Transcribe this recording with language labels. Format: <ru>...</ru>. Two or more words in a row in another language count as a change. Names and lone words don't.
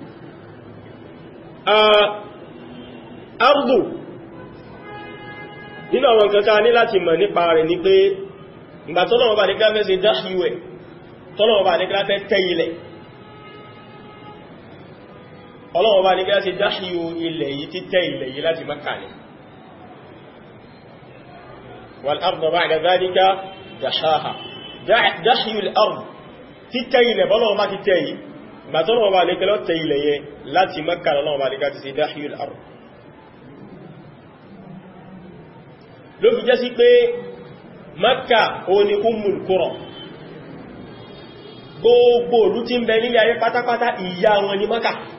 <yo>ardu nínú àwọn kankan ní láti mọ̀ nípa rẹ̀ ní pé ìgbà tọ́lọ́wọ́ bá ní kílá fẹ́ ṣe dáhíwẹ̀ tọ́lọ́wọ́ bá ní kílá fẹ́ tẹ́ ilẹ̀ ọlọ́wọ́ bá ní kílá ṣe dáhíwò ilẹ̀ yìí títẹ́ ilẹ̀ yìí láti Mákkà ní</yo> <ar>والأرض بعد ذلك دحاها</ar> <yo>dáhíwò al-ard títẹ́ ilẹ̀ bọ́lọ́wọ́ bá ti tẹ́ yìí ìgbà tọ́lọ́wọ́ bá ní kílá tẹ́ ilẹ̀ yẹn láti Mákkà lọ́wọ́ bá ní kílá ti ṣe dáhíwò al-ard ló fi jẹ́ sí pé Mákkà ó ní Ummul Qura gbogbo ìlú tí ń bẹ nílé ayé pátápátá ìyá wọn ní Mákkà</yo>